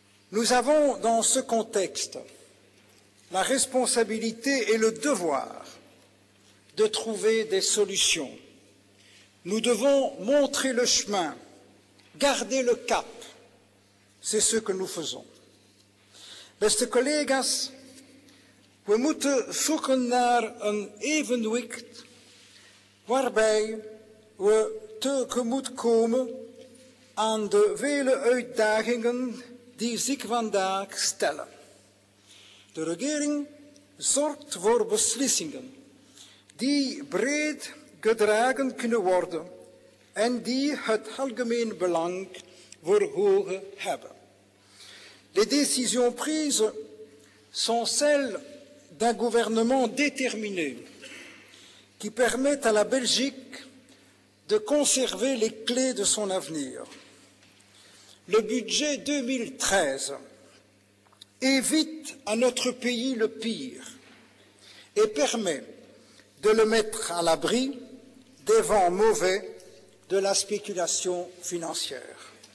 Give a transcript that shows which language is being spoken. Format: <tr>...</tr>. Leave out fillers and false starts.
<fr>Nous avons dans ce contexte la responsabilité et le devoir de trouver des solutions. Nous devons montrer le chemin, garder le cap. C'est ce que nous faisons.</fr> <nl>Beste collega's, we moeten zoeken naar een evenwicht waarbij we tegemoetkomen aan de vele uitdagingen die zich vandaag stellen. De regering zorgt voor beslissingen die breed gedragen kunnen worden en die het algemeen belang voor ogen hebben.</nl> <fr>Les décisions prises sont celles d'un gouvernement déterminé qui permet à la Belgique de conserver les clés de son avenir. Le budget 2013 évite à notre pays le pire et permet de le mettre à l'abri des vents mauvais de la spéculation financière.</fr>